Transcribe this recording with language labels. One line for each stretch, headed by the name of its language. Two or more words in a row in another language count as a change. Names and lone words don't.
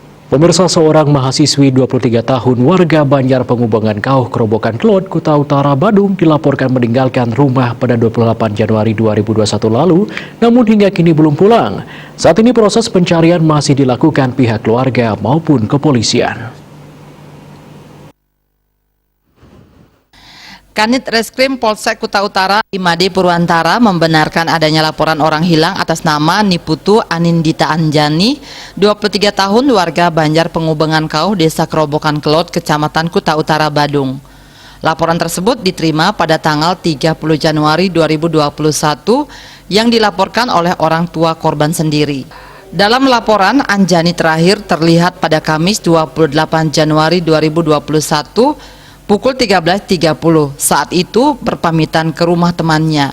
Indonesian: Pemirsa, seorang mahasiswi 23 tahun warga Banjar Pengubengan Kauh, Kerobokan Kelot, Kuta Utara, Badung dilaporkan meninggalkan rumah pada 28 Januari 2021 lalu, namun hingga kini belum pulang. Saat ini proses pencarian masih dilakukan pihak keluarga maupun kepolisian. Kanit Reskrim Polsek Kuta Utara Imade Purwantara membenarkan adanya laporan orang hilang atas nama Niputu Anindita Anjani, 23 tahun warga Banjar Pengubengan Kauh, Desa Kerobokan Kelot, Kecamatan Kuta Utara, Badung. Laporan tersebut diterima pada tanggal 30 Januari 2021 yang dilaporkan oleh orang tua korban sendiri. Dalam laporan, Anjani terakhir terlihat pada Kamis 28 Januari 2021 pukul 13.30, saat itu berpamitan ke rumah temannya.